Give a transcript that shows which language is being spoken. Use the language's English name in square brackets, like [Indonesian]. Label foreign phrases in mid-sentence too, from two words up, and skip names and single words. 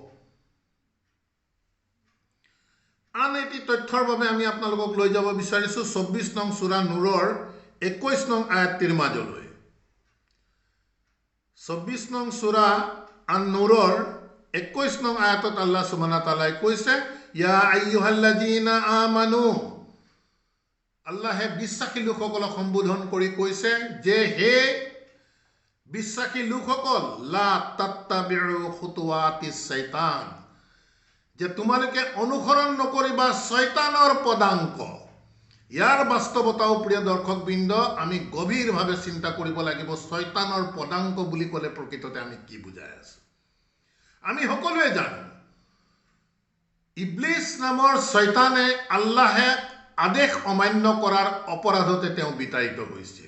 [Assamese] আন এটি তথ্যৰ বাবে আমি আপোনালোকক লৈ যাব বিচাৰিছোঁ 24 নং সূৰা নূৰৰ 21 নং আয়াতটিৰ মাজলৈ। 24 নং সূৰা আন-নূৰৰ 21 নং আয়াতত আল্লাহ [Arabic] سبحانه وتعالى [Assamese] কৈছে [Arabic] يا أيها الذين آمنوا, [Assamese] আল্লাহে বিশ্বাসী লোকসকলক সম্বোধন কৰি কৈছে যে হে বিশ্বাসী লোকসকল, [Arabic] لا تتبعوا خطوات الشيطان, [Assamese] যে তোমালোকে অনুসৰণ নকৰিবা শয়তানৰ পদাঙ্ক। ইয়াৰ বাস্তৱতাও প্ৰিয় দৰ্শকবৃন্দ আমি গভীৰভাৱে চিন্তা কৰিব লাগিব। শয়তানৰ পদাঙ্ক বুলি ক'লে প্ৰকৃততে আমি কি বুজাই আছো? আমি সকলোৱে জানো ইবলিছ নামৰ শয়তানে আল্লাহে আদেশ অমান্য কৰাৰ অপৰাধতে তেওঁ বিতাড়িত হৈছিল।